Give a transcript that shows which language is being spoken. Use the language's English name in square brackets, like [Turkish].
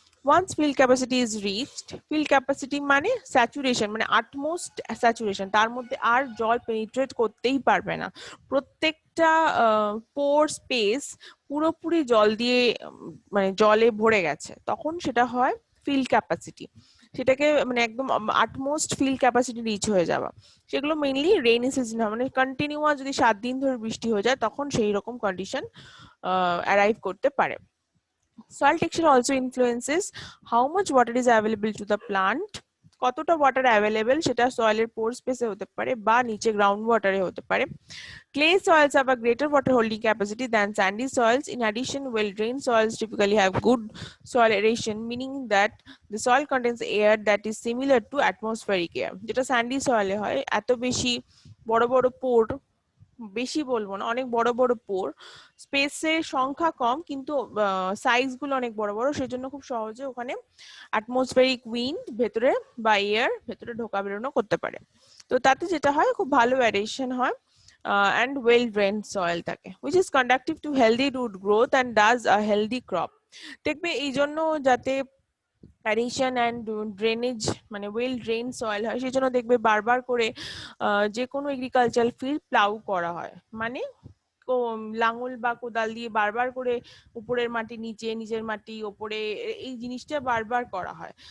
[English] Once field capacity is reached, field capacity [Bangla] মানে saturation, মানে utmost saturation, তার মধ্যে আর জল পেনিট্রেট করতেই পারবে না, প্রত্যেকটা পোর স্পেস পুরোপুরি জল দিয়ে মানে জলে ভরে গেছে, তখন সেটা হয় ফিল্ড ক্যাপাসিটি। সেটাকে মানে একদম আটমোস্ট ফিল্ড ক্যাপাসিটি রিচ হয়ে যাওয়া। সেগুলো মেইনলি রেইনি সিজন হয়, মানে কন্টিনিউয়াস যদি 7 দিন ধরে বৃষ্টি হয়ে যায় তখন সেই রকম কন্ডিশন অ্যারাইভ করতে পারে। [English] Soil texture also influences how much water is available to the plant. [Bangla] কতটা ওয়াটার অ্যাভেলেবেল সেটা সয়েলের পোর স্পেসে হতে পারে বা নিচে গ্রাউন্ড ওয়াটারে হতে পারে। [English] Clay soils have a greater water holding capacity than sandy soils. In addition, well-drained soils typically have good soil aeration, meaning that the soil contains air that is similar to atmospheric air. [Bangla] যেটা sandy soil এ হয়, এত বেশি বড় বড় পোর, বেশি বলবো না, অনেক বড় বড় পোর, স্পেসের সংখ্যা কম কিন্তু সাইজ গুলো অনেক বড় বড়, সেজন্য খুব সহজে ওখানে অ্যাটমসফেরিক উইন্ড ভেতরে বা এয়ার ভেতরে ঢোকা বেরোনো করতে পারে। তো তাতে যেটা হয় খুব ভালো অ্যারেশন হয় [English] and well drained soil [Bangla] থাকে, [English] which is conducive to healthy root growth and does a healthy crop. [Bangla] দেখবে এই জন্য যাতে অ্যারেশন অ্যান্ড ড্রেনেজ মানে ওয়েল ড্রেন সয়েল হয়, সেই জন্য দেখবে বারবার করে যে কোনো এগ্রিকালচারাল ফিল্ড প্লাউ করা হয়, মানে লাঙল বা কোদাল দিয়ে বারবার করে উপরের মাটি নিচে, নিচের মাটি ওপরে, এই জিনিসটা বারবার করা হয়।